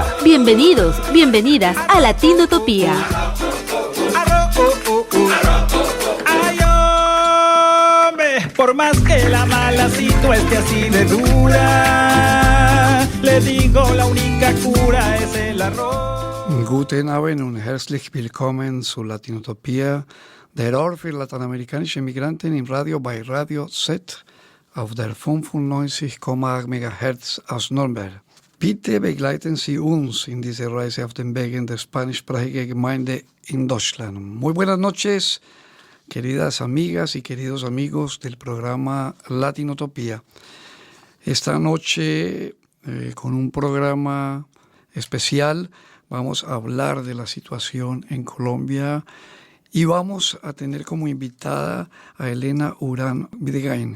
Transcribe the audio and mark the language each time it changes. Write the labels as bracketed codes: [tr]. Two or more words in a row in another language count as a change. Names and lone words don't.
[es] Bienvenidos, bienvenidas a Latinotopía. Por más que la malacito esté así de dura, le digo la única cura es el arroz. [de] Guten Abend und herzlich willkommen zu Latinotopia, der Ort für lateinamerikanische Migranten im Radio bei Radio Z auf der 95,8 MHz aus Nürnberg. Bitte begleiten Sie uns in dieser Reise auf den Wegen der spanischsprachigen Gemeinde in Deutschland. [es] Muy buenas noches, queridas amigas y queridos amigos del programa Latinotopía. Esta noche, con un programa especial, vamos a hablar de la situación en Colombia y vamos a tener como invitada a Elena Urán Videgain.